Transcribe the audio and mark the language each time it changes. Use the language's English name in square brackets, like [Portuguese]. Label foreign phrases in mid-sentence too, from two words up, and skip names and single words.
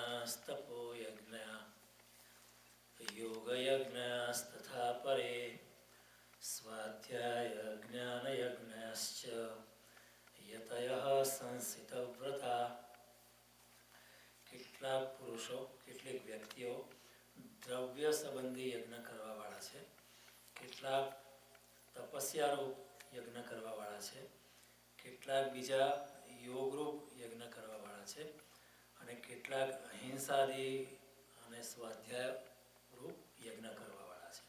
[Sanskrit] यज्ञस्तपो यज्ञ योगयज्ञस्तथा परे स्वाध्याय ज्ञानयज्ञश्च यतयः संसितव्रता. [Gujarati] કેટલાક પુરુષો, કેટલીક વ્યક્તિઓ દ્રવ્ય સંબંધી યજ્ઞ કરવાવાળા છે, કેટલાક તપસ્યારૂપ યજ્ઞ કરવાવાળા છે, કેટલાક બીજા યોગરૂપ યજ્ઞ કરવાવાળા છે અને કેટલાક અહિંસાદી અને સ્વાધ્યાય રૂપ યજ્ઞ કરવાવાળા છે.